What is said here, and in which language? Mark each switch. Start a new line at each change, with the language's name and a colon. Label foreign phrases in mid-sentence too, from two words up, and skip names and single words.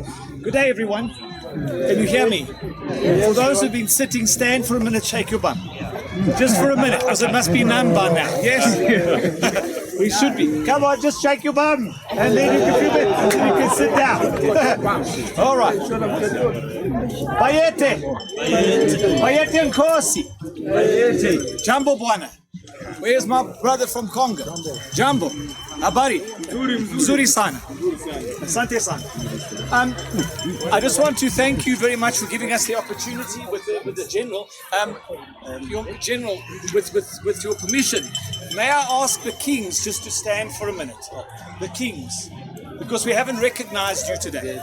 English: Good day, everyone. Can you hear me? For those who've been sitting, stand for a minute, shake your bum. Just for a minute, because it must be numb by now. Yes? We should be. Come on, just shake your bum, and then you can sit down. All right. Bayete.
Zulu: Bayete Nkosi.
Swahili: Jambo Bwana.
English: Where's my brother from Congo?
Swahili: Jambo. Habari. Zuri sana. Asante sana.
English: I just want to thank you very much for giving us the opportunity with the General. Your General, with your permission, may I ask the Kings just to stand for a minute? The Kings, because we haven't recognized you today.